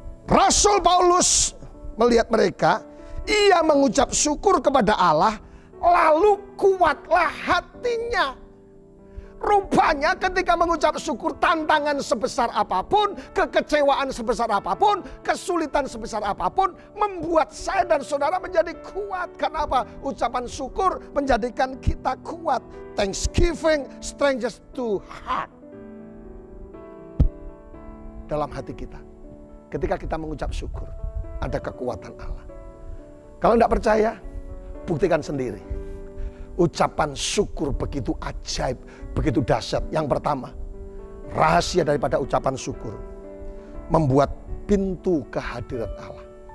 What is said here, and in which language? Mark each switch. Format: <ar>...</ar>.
<id>Rasul Paulus melihat mereka, ia mengucap syukur kepada Allah, lalu kuatlah hatinya. Rupanya ketika mengucap syukur, tantangan sebesar apapun, kekecewaan sebesar apapun, kesulitan sebesar apapun, membuat saya dan saudara menjadi kuat. Kenapa? Ucapan syukur menjadikan kita kuat.</id> <en>Thanksgiving strengthens to heart.</en> <id>Dalam hati kita, ketika kita mengucap syukur, ada kekuatan Allah. Kalau tidak percaya, buktikan sendiri. Ucapan syukur begitu ajaib, begitu dahsyat. Yang pertama, rahasia daripada ucapan syukur membuat pintu kehadiran Allah.</id>